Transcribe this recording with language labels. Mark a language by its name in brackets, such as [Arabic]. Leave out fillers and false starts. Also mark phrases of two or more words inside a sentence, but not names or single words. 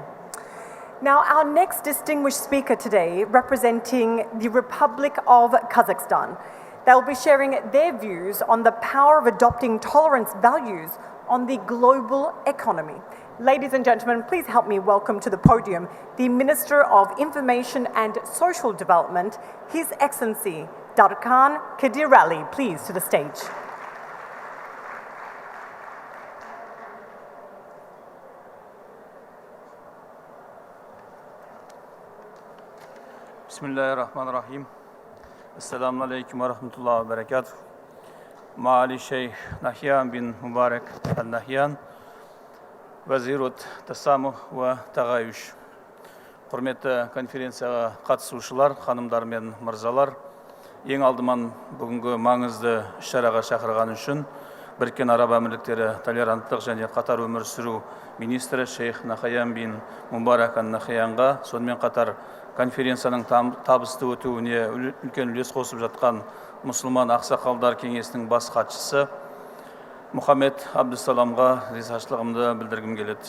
[English] Now, our next distinguished speaker today, representing the Republic of Kazakhstan, they'll be sharing their views on the power of adopting tolerance values on the global economy. Ladies and gentlemen, please help me welcome to the podium the Minister of Information and Social Development, His Excellency Darkan Kadirali, please to the stage. [Arabic] بسم الله الرحمن الرحيم. السلام عليكم ورحمة الله وبركاته. معالي الشيخ نهيان بن مبارك آل نهيان, وزير التسامح والتعايش. [Kazakh] Құрметті конференцияға қатысушылар, ханымдар мен мырзалар, ең алдымен бүгінгі маңызды іс-шараға шақырған үшін Біріккен Араб Әмірліктері толеранттық және қатар өмір сүру министрі Шейх Нахаян бин Мубарак Ан-Нахаянға, сонымен қатар конференцияның табысты өтуіне үлкен үлес қосып жатқан мұсылман ақсақалдар кеңесінің бас хатшысы Мұхаммед Абдусаламға ризашылығымды білдіргім келеді.